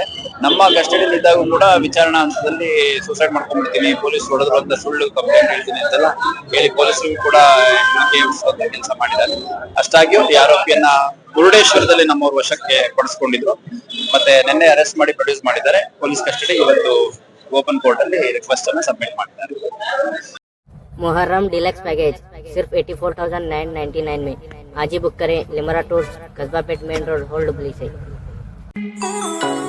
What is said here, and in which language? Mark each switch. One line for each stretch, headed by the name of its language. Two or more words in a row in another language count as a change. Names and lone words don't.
Kannada: ನಮ್ಮ ಕಸ್ಟಡಿಯಲ್ಲಿ ಇದ್ದಾಗ ಕೂಡ ವಿಚಾರಣಾ ಹಂತದಲ್ಲಿ ಸೂಸೈಡ್ ಮಾಡ್ಕೊಂಡ್ಬಿಡ್ತೀನಿ, ಪೊಲೀಸ್ ಹೊಡೆದ್ರು ಅಂತ ಸುಳ್ಳು ಕಂಪ್ಲೇಂಟ್ ಹೇಳ್ತೀನಿ ಅಂತೆಲ್ಲ ಹೇಳಿ ಪೊಲೀಸರು ಕೂಡ ಕೆಲಸ ಮಾಡಿದ್ದಾರೆ। ಅಷ್ಟಾಗಿಯೂ ಈ ಆರೋಪಿಯನ್ನ ಮುರುಡೇಶ್ವರದಲ್ಲಿ ನಮ್ಮವ್ರ ವಶಕ್ಕೆ ಪಡಿಸ್ಕೊಂಡಿದ್ರು, ಮತ್ತೆ ನಿನ್ನೆ ಅರೆಸ್ಟ್ ಮಾಡಿ ಪ್ರೊಡ್ಯೂಸ್ ಮಾಡಿದ್ದಾರೆ।
English: police custody
Kannada: ಇವತ್ತು
English: open court
Kannada: ಅಲ್ಲಿ ರಿಕ್ವೆಸ್ಟ್ ಅನ್ನು ಸಬ್ಮಿಟ್ ಮಾಡಿದ್ದಾರೆ।
Hindi: मुहर्रम
English: deluxe package
Hindi: सिर्फ 84,999 में आज ही बुक करें। लिमरा टूर्स, कस्बा पेट,
English: main road,
Hindi: होल्ड पुलिस है।